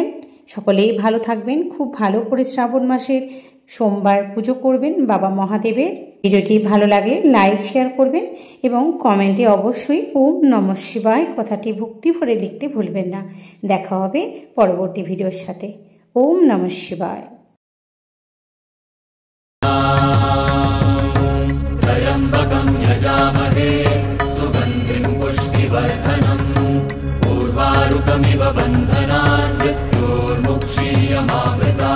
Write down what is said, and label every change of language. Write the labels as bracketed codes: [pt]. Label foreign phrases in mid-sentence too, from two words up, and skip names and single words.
[bn] সকলেই ভালো থাকবেন, খুব ভালো করে শ্রাবণ মাসের সোমবার পুজো করবেন বাবা মহাদেবের। ভিডিওটি ভালো লাগলে লাইক শেয়ার করবেন এবং কমেন্টে অবশ্যই [sa] ওম নমঃ শিবায় [bn] কথাটি ভক্তি ভরে লিখতে ভুলবেন না। দেখা হবে পরবর্তী ভিডিওর সাথে। [sa] ওম নমঃ শিবায়। त्र्यम्बकं यजामहे सुगन्धिं पुष्टिवर्धनम् उर्वारुकमिव बन्धनान् मृत्योर्मुक्षीयमामृतात्।